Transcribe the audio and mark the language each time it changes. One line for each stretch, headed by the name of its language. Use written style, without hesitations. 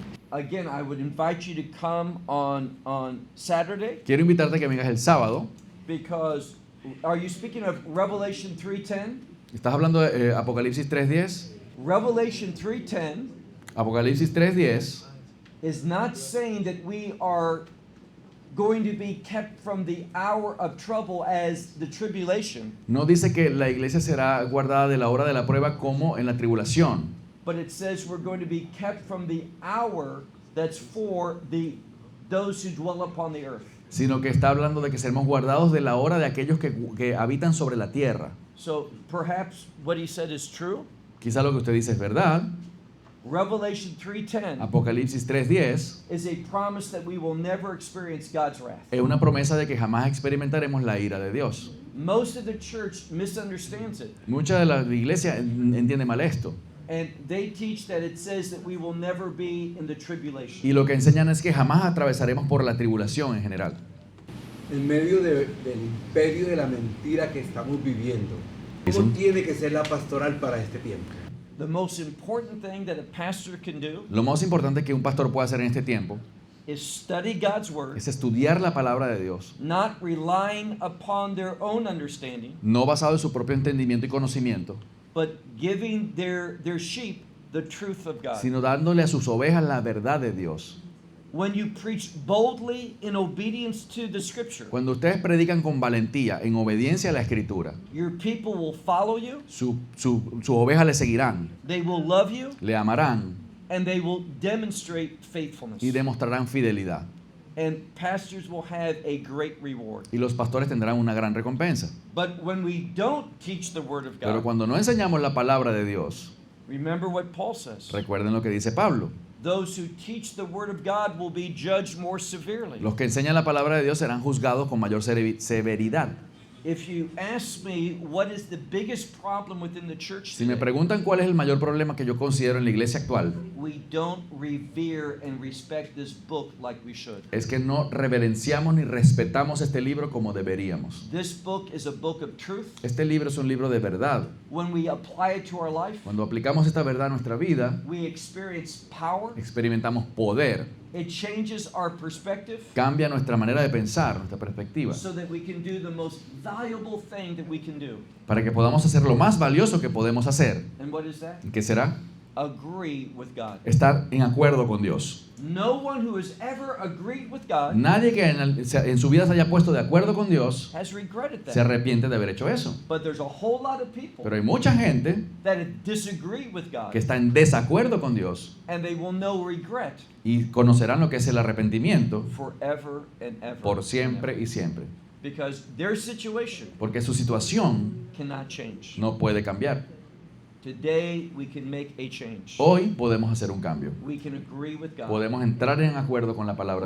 English: Again, I would invite you to come on Saturday,
Spanish: Quiero invitarte a que vengas el sábado.
English: because are you speaking of Revelation 3:10?
Spanish: ¿Estás hablando de Apocalipsis 3.10?
English: Revelation 3:10
Spanish: Apocalipsis 3.10
English: is not saying that we are going to be kept from the hour of trouble as the tribulation,
Spanish: No dice que la iglesia será guardada de la hora de la prueba como en la tribulación,
English: but it says we're going to be kept from the hour that's for those who dwell upon the earth.
Spanish: sino que está hablando de que seremos guardados de la hora de aquellos que habitan sobre la tierra.
English: So perhaps what he said is true.
Spanish: Quizá lo que usted dice es verdad.
English: Revelation 3:10
Spanish: Apocalipsis 3:10
English: is a promise that we will never experience God's wrath.
Spanish: es una promesa de que jamás experimentaremos la ira de Dios.
English: Most of the church misunderstands it,
Spanish: Mucha de la iglesia entiende mal esto.
English: and they teach that it says that we will never be in the tribulation.
Spanish: Y lo que enseñan es que jamás atravesaremos por la tribulación en general. En medio del imperio de la mentira que estamos viviendo, ¿cómo tiene que ser la pastoral para este tiempo?
English: The most important thing that a pastor can do
Spanish: Lo más importante que un pastor puede hacer en este tiempo
English: is study God's word,
Spanish: es estudiar la palabra de Dios,
English: not relying upon their own understanding,
Spanish: no basado en su propio entendimiento y conocimiento,
English: but giving their sheep the truth of God.
Spanish: sino dándole a sus ovejas la verdad de Dios.
English: When you preach boldly in obedience to the scripture,
Spanish: Cuando ustedes predican con valentía, en obediencia a la Escritura,
English: your people will follow you,
Spanish: sus ovejas le seguirán,
English: they will love you,
Spanish: le amarán
English: and they will demonstrate faithfulness.
Spanish: y demostrarán fidelidad.
English: And pastors will have a great reward.
Spanish: Y los pastores tendrán una gran recompensa.
English: But when we don't teach the word of
Spanish: Pero
English: God,
Spanish: cuando no enseñamos la palabra de Dios,
English: remember what Paul says.
Spanish: recuerden lo que dice Pablo.
English: Those who teach the word of God will be judged more severely.
Spanish: Los que enseñan la palabra de Dios serán juzgados con mayor severidad.
English: If you ask me what is the biggest problem within the church
Spanish: Si me
English: today,
Spanish: preguntan cuál es el mayor problema que yo considero en la iglesia actual,
English: we don't revere and respect this book like we should.
Spanish: es que no reverenciamos ni respetamos este libro como deberíamos.
English: This book is a book of truth.
Spanish: Este libro es un libro de verdad.
English: When we apply it to our life,
Spanish: Cuando aplicamos esta verdad a nuestra vida,
English: we experience power.
Spanish: experimentamos poder.
English: It changes our perspective
Spanish: Cambia nuestra manera de pensar, nuestra perspectiva,
English: so that we can do the most valuable thing that we can do.
Spanish: para que podamos hacer lo más valioso que podemos hacer.
English: And what is that?
Spanish: ¿Qué será?
English: Agree with God.
Spanish: Estar en acuerdo con Dios.
English: No one who has ever agreed with God
Spanish: Nadie que en su vida se haya puesto de acuerdo con Dios
English: has regretted
Spanish: se
English: that.
Spanish: arrepiente de haber hecho eso.
English: But there's a whole lot of people
Spanish: Pero hay mucha gente
English: that disagree with God,
Spanish: que está en desacuerdo con Dios
English: and they will know regret
Spanish: y conocerán lo que es el arrepentimiento
English: forever and ever.
Spanish: por siempre y siempre.
English: Because their situation
Spanish: Porque su situación
English: cannot change.
Spanish: no puede cambiar.
English: Today we can make a change.
Spanish: Hoy podemos hacer un cambio.
English: We can agree with God.
Spanish: Podemos entrar en acuerdo con la palabra